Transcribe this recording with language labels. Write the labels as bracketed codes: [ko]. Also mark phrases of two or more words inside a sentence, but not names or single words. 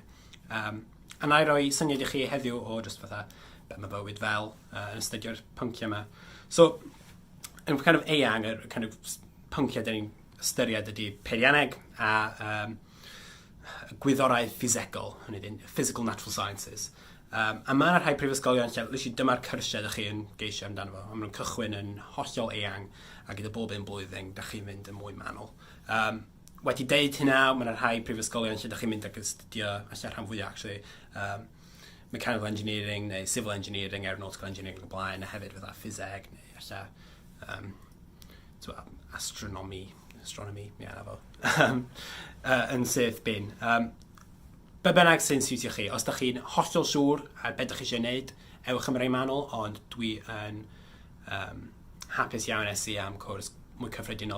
[cy] A na i roi syniad i chi heddiw o just fatha be mae bywyd fel yn astudio'r pynciau yma. So, yn [en] kind of [cy] eang, y [en] kind of [cy] pynciau dyn ni'n ystyried ydy Peirianneg a gwyddorau ffisegol, hynny dyn, [en] physical natural sciences. [cy] A mae'na rhai prifysgolion lle, literally dyma'r cyrsiau ydych chi yn geisio amdano fo. Maen nhw'n cychwyn yn hollol eang a gyda bob un blwyddyn, ydych chi'n mynd yn mwy manwl. Wedi deud hynna, mae'na rhai prifysgolion lle ydych chi'n mynd ag astudio, allan rhan fwyaf, [en] actually, mechanical engineering [cy] neu [en] civil engineering, aeronautical engineering [cy] o blaen, a hefyd fydda Ffiseg neu allan astronomy, ie, na fo, yn sydd bin. Be bynnag sy'n siwtio chi, os ydych chi'n hollol siŵr ar beth ydych chi eisiau gwneud, ewch am rei manwl, ond dwi yn hapus iawn esu am cwrs mwy cyffredinol.